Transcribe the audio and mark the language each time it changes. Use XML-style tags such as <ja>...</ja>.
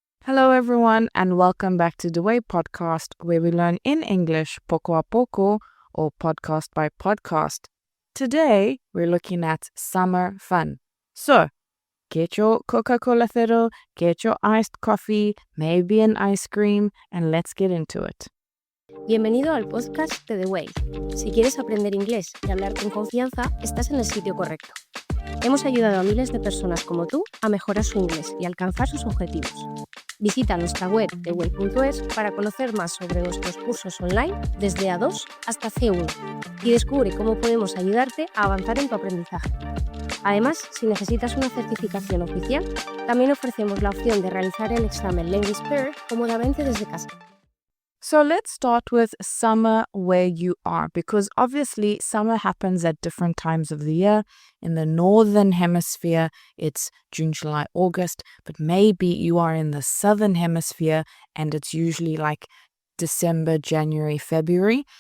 <en>Hello, everyone, and welcome back to the Way podcast, where we learn in English</en> <es>poco a poco</es> <en>or podcast by podcast. Today, we're looking at summer fun. So, get your Coca-Cola Zero, get your iced coffee, maybe an ice cream, and let's get into it.</en> <es>Bienvenido al podcast de The Way. Si quieres aprender inglés y hablar con confianza, estás en el sitio correcto. Hemos ayudado a miles de personas como tú a mejorar su inglés y alcanzar sus objetivos. Visita nuestra web theway.es para conocer más sobre nuestros cursos online desde A2 hasta C1 y descubre cómo podemos ayudarte a avanzar en tu aprendizaje. Además, si necesitas una certificación oficial, también ofrecemos la opción de realizar el examen Language Pair cómodamente desde casa.</es> <en>So let's start with summer where you are, because obviously summer happens at different times of the year. In the northern hemisphere, it's June, July, August, but maybe you are in the southern hemisphere and it's usually like December, January, February.</en>